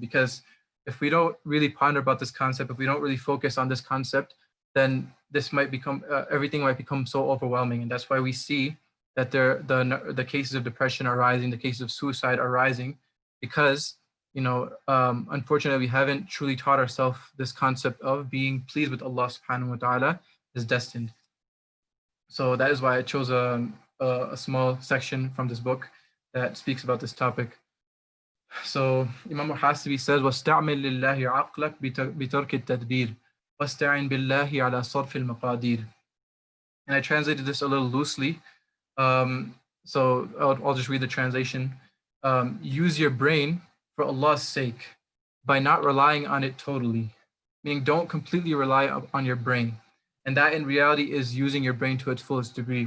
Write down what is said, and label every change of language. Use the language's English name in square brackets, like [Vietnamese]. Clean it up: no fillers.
[English] Because if we don't really ponder about this concept, if we don't really focus on this concept, then this might become everything might become so overwhelming, and that's why we see that the cases of depression are rising, the cases of suicide are rising, because unfortunately we haven't truly taught ourselves this concept of being pleased with Allah subhanahu wa ta'ala is destined. So that is why I chose a small section from this book that speaks about this topic. So Imam al-Hasibi says, [Arabic] وَاسْتَعْمِلْ لِلَّهِ عَقْلَكْ بِتَرْكِ التَّدْبِيرِ وَاسْتَعِنْ بِاللَّهِ عَلَى صَرْفِ الْمَقَادِيرِ. [English] And I translated this a little loosely. So I'll just read the translation. Use your brain for Allah's sake by not relying on it totally. Meaning don't completely rely on your brain. And that in reality is using your brain to its fullest degree.